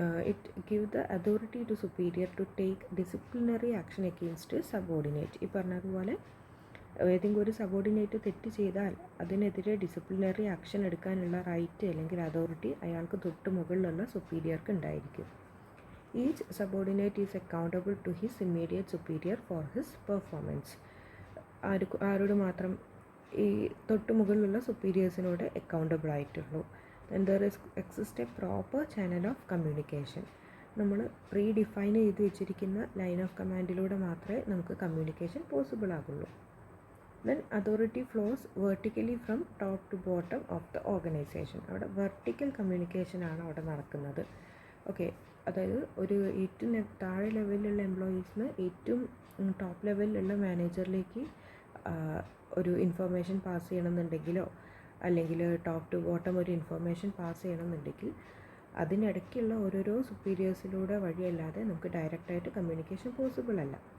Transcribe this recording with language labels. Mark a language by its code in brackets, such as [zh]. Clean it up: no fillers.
[en] It give the authority to superior to take disciplinary action against subordinate. [ml] ഈ പറഞ്ഞതുപോലെ ഏതെങ്കിലും ഒരു സബോർഡിനേറ്റ് തെറ്റ് ചെയ്താൽ അതിനെതിരെ ഡിസിപ്ലിനറി ആക്ഷൻ എടുക്കാനുള്ള റൈറ്റ് അല്ലെങ്കിൽ അതോറിറ്റി അയാൾക്ക് തൊട്ട് മുകളിലുള്ള സുപ്പീരിയർക്ക് ഉണ്ടായിരിക്കും. [en] Each subordinate is accountable to his immediate superior for his performance. [ml] ആരോട് മാത്രം? ഈ തൊട്ട് മുകളിലുള്ള സുപ്പീരിയേഴ്സിനോട് അക്കൗണ്ടബിൾ ആയിട്ടുള്ളൂ. [en] then there is exist a proper channel of communication. [ml] നമ്മൾ പ്രീ ഡിഫൈൻ ചെയ്ത് വെച്ചിരിക്കുന്ന ലൈൻ ഓഫ് കമാൻഡിലൂടെ മാത്രമേ നമുക്ക് communication possible ആകുള്ളൂ. [en] then authority flows vertically from top to bottom of the organization. [ml] അവിടെ വെർട്ടിക്കൽ കമ്മ്യൂണിക്കേഷൻ ആണ് അവിടെ നടക്കുന്നത്. ഓക്കെ, അതായത് ഒരു ഏറ്റവും താഴെ ലെവലിലുള്ള എംപ്ലോയീസിന് ഏറ്റവും ടോപ്പ് ലെവലിലുള്ള മാനേജറിലേക്ക് ഒരു ഇൻഫർമേഷൻ പാസ് ചെയ്യണമെന്നുണ്ടെങ്കിലോ അല്ലെങ്കിൽ ടോപ്പ് ടു ബോട്ടം ഒരു ഇൻഫർമേഷൻ പാസ് ചെയ്യണമെന്നുണ്ടെങ്കിൽ അതിനിടയ്ക്കുള്ള ഓരോരോ സുപ്പീരിയേഴ്സിലൂടെ വഴിയല്ലാതെ നമുക്ക് ഡയറക്റ്റായിട്ട് കമ്മ്യൂണിക്കേഷൻ പോസിബിൾ അല്ല.